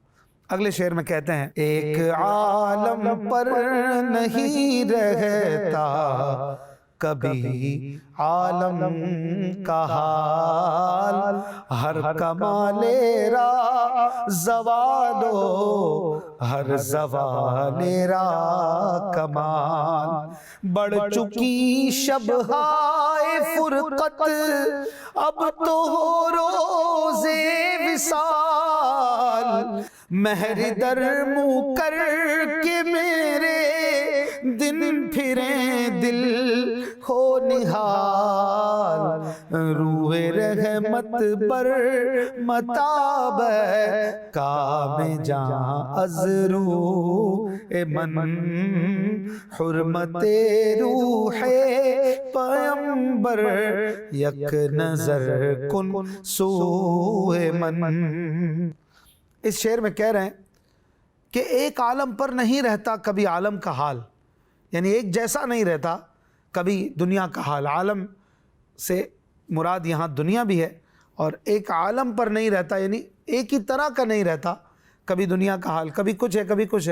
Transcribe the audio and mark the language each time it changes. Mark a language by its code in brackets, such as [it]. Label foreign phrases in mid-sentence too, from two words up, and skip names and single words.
[ur] اگلے شعر میں کہتے ہیں: ایک عالم پر نہیں رہتا کبھی عالم کا حال، [fa] ہر کمال را زوالو ہر زوال را کمال، [ur] بڑھ چکی شبہائے فرقت اب تو ہو روز وصال، مہر در منہ کر کے میرے دن پھریں دل ہو نہال، [fa] روح رحمت بر متاب کام جاں از روح من، حرمت روح پیمبر یک نظر کن سوء من۔ [ur] اس شعر میں کہہ رہے ہیں کہ ایک عالم پر نہیں رہتا کبھی عالم کا حال، یعنی ایک جیسا نہیں رہتا کبھی دنیا کا حال. عالم سے مراد یہاں دنیا بھی ہے، اور ایک عالم پر نہیں رہتا یعنی ایک ہی طرح کا نہیں رہتا کبھی دنیا کا حال، کبھی کچھ ہے کبھی کچھ ہے.